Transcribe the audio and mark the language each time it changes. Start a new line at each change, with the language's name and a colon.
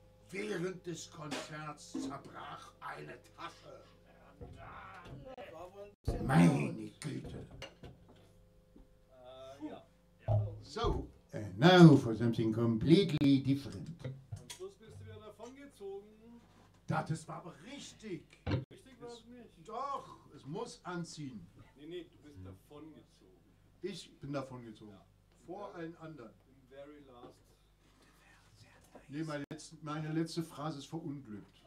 German: Während des Konzerts zerbrach eine Tasche. Meine Güte.
English: So, and now for something completely different.
German: Am Schluss bist du wieder davon gezogen. Das war aber richtig. Richtig war es nicht. Doch, es muss anziehen. Nee, du bist davon gezogen. Ich bin davon gezogen. Ja. Vor allen anderen.
English: Im very last.
German: Nee, meine letzte Phrase ist verunglückt.